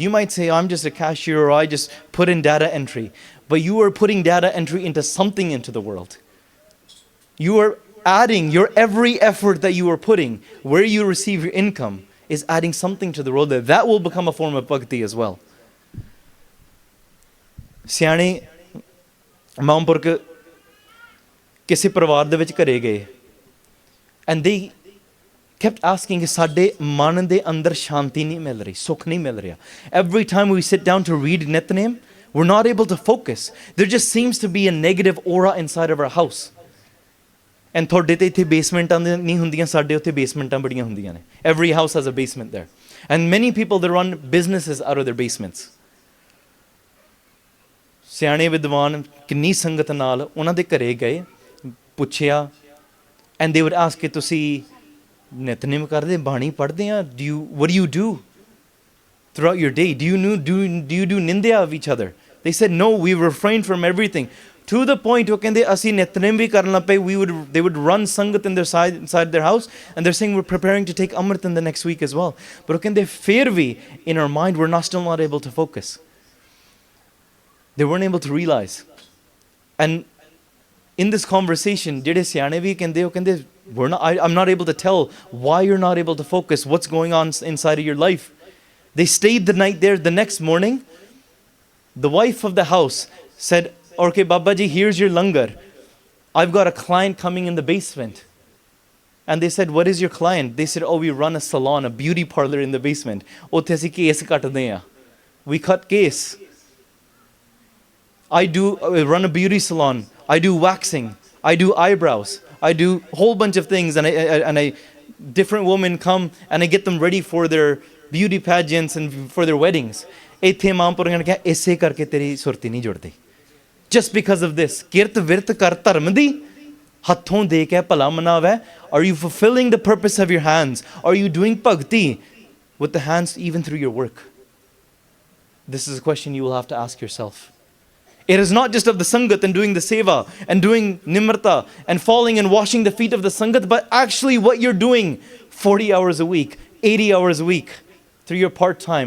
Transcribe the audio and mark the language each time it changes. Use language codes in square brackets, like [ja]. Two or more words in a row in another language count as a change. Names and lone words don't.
[en] You might say, I'm just a cashier, or I just put in data entry. But you are putting data entry into something into the world. You are adding your every effort that you are putting, where you receive your income, is adding something to the world. That will become a form of bhakti as well. [pa] ਸਿਆਣੇ ਮਹਾਂਪੁਰਖ ਕਿਸੇ ਪਰਿਵਾਰ ਦੇ ਵਿੱਚ ਘਰੇ ਗਏ, [en] and they kept asking, [pa] ਸਾਡੇ ਮਨ ਦੇ ਅੰਦਰ ਸ਼ਾਂਤੀ ਨਹੀਂ ਮਿਲ ਰਹੀ, ਸੁੱਖ ਨਹੀਂ ਮਿਲ ਰਿਹਾ. [en] Every time we sit down to read Nitnem, we're not able to focus. There just seems to be a negative aura inside of our house. [pa] And ਤੁਹਾਡੇ ਤੇ ਇੱਥੇ ਬੇਸਮੈਂਟਾਂ ਨਹੀਂ ਹੁੰਦੀਆਂ, ਸਾਡੇ ਉੱਥੇ ਬੇਸਮੈਂਟਾਂ ਬੜੀਆਂ ਹੁੰਦੀਆਂ ਨੇ. [en] Every house has a basement there. And many people, they run businesses out of their basements. [pa] ਸਿਆਣੇ ਵਿਦਵਾਨ ਕਿੰਨੀ ਸੰਗਤ ਨਾਲ ਉਹਨਾਂ ਦੇ ਘਰੇ ਗਏ, ਪੁੱਛਿਆ, [en] and they would ask [pa] ਕਿ ਤੁਸੀਂ ਨਿਤਨੇਮ ਕਰਦੇ, ਬਾਣੀ ਪੜ੍ਹਦੇ ਆ, [en] what do you do throughout your day? Do you do nindya of each other? They said, no, we refrain from everything. To the point, [pa] ਉਹ ਕਹਿੰਦੇ ਅਸੀਂ ਨਿਤਨੇਮ ਵੀ ਕਰਨ ਲੱਗ ਪਏ. [en] They would run sangat inside their house, and they're saying we're preparing to take Amrit in the next week as well. But [pa] ਉਹ ਕਹਿੰਦੇ ਫਿਰ ਵੀ [en] in our mind we're still not able to focus. They weren't able to realize. And in this conversation, [pa] ਜਿਹੜੇ ਸਿਆਣੇ ਵੀ ਕਹਿੰਦੇ, ਉਹ ਕਹਿੰਦੇ [en] I'm not able to tell why you're not able to focus, what's going on inside of your life. They stayed the night there. The next morning, the wife of the house said, okay, Babaji, here's your langar. I've got a client coming in the basement. And they said, what is your client? They said, oh, we run a salon, a beauty parlor in the basement. [pa] ਉੱਥੇ ਅਸੀਂ ਕੇਸ ਕੱਟਦੇ ਹਾਂ. [en] We cut case. I run a beauty salon. I do waxing. I do eyebrows. I do a whole bunch of things. And different women come and I get them ready for their beauty pageants and for their weddings. [pa] ਇੱਥੇ ਮਾਂ ਪੁਰਖਾਂ ਨੇ ਕਿਹਾ ਇਸੇ ਕਰਕੇ ਤੇਰੀ ਸੁਰਤੀ ਨਹੀਂ ਜੁੜਦੀ. [en] Just because of this. [pa] ਕਿਰਤ ਵਿਰਤ ਕਰ ਧਰਮ ਦੀ ਹੱਥੋਂ ਦੇ ਕੇ ਭਲਾ ਮਨਾਵੈ. [en] Are you fulfilling the purpose of your hands? Are you doing bhakti with the hands even through your work? This is a question you will have to ask yourself. It is not just of the sangat and doing the seva and doing nimrata and falling and washing the feet of the sangat, but actually what you're doing 40 hours a week, 80 hours a week through your part-time.